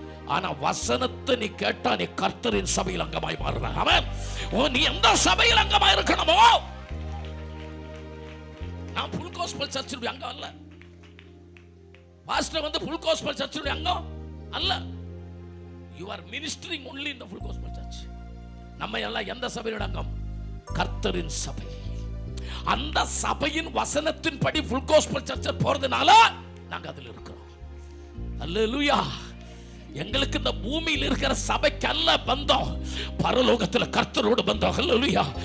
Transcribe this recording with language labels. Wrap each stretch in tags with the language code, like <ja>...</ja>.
<ta>ஆனா வசனத்தை நீ கேட்டா நீ கர்த்தரின் சபையில் அங்கமாய் மாறுற. ஆமென். நீ எந்த சபையில் அங்கமா இருக்கணுமோ, நான் ஃபுல் காஸ்பல் சர்ச்சில் அங்கம் அல்ல, பாஸ்டர் வந்து ஃபுல் காஸ்பல் சர்ச்சில் அங்கம் அல்ல.</ta> <en>You are ministering only in the full gospel church.</en> <ta>நம்ம எல்லாம் எந்த சபையோட அங்கம்? கர்த்தரின் சபை. அந்த சபையின் வசனத்தின் படி full gospel church போறதுனால நாங்க அதில் இருக்கிறோம். அல்லேலூயா. எங்களுக்கு இந்த பூமியில் இருக்கிற சபைக்கு அல்ல பந்தம், பரலோகத்துல கர்த்தரோடு பந்தம். ஹல்லேலூயா.</ta>